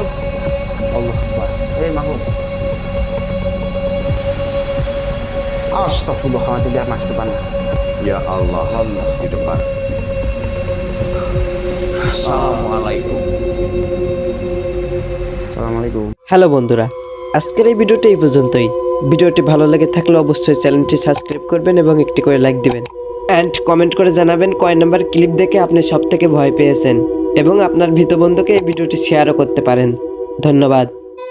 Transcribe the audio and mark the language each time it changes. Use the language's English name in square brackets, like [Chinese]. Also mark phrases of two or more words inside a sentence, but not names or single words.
[Arabic] Allah Akbar. Makhluk. Astagfirullahaladzim. [Indonesian] Lihat mas depan mas. [Arabic] Ya Allah, [Indonesian] di depan. Assalamualaikum. [Arabic] Assalamualaikum. [Bangla] হ্যালো বন্ধুরা, আজকের এই ভিডিওটি এই পর্যন্তই। ভিডিওটি ভালো লেগে থাকলে অবশ্যই চ্যানেলটি সাবস্ক্রাইব করবেন এবং একটি করে লাইক দিবেন। [English] and comment [Bangla] করে জানাবেন কয় নাম্বার ক্লিপ দেখে আপনি সব থেকে ভয় পেয়েছেন, এবং আপনার ভীত বন্ধুকে এই ভিডিওটি শেয়ারও করতে পারেন। ধন্যবাদ।